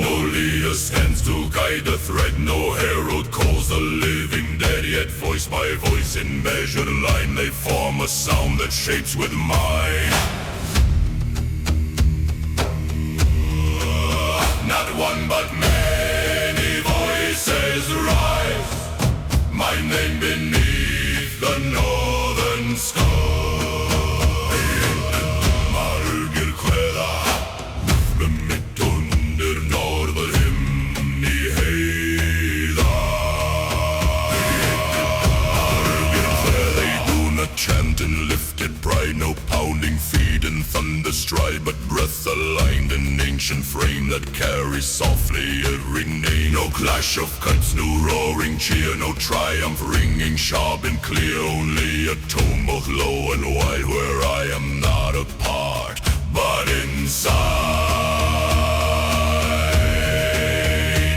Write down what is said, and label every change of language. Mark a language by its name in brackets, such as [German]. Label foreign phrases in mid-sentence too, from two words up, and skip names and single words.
[English] No leader stands to guide the thread, no herald calls the living dead, yet voice by voice in measured line they form a sound that shapes with mind. Not one but many voices rise, my name beneath the northern sky. [Icelandic] Margir kveða, nöfn mitt under norðurhimni heiða. Margir kveða, [English] they do not chant in lifted pride, no pounding feet in thunder stride, but breath aligned in ancient frame that carries softly a ring name. No clash of cuts, no roaring cheer, no triumph ringing sharp and clear, only a tone both low and wide, where I am not a part, but inside.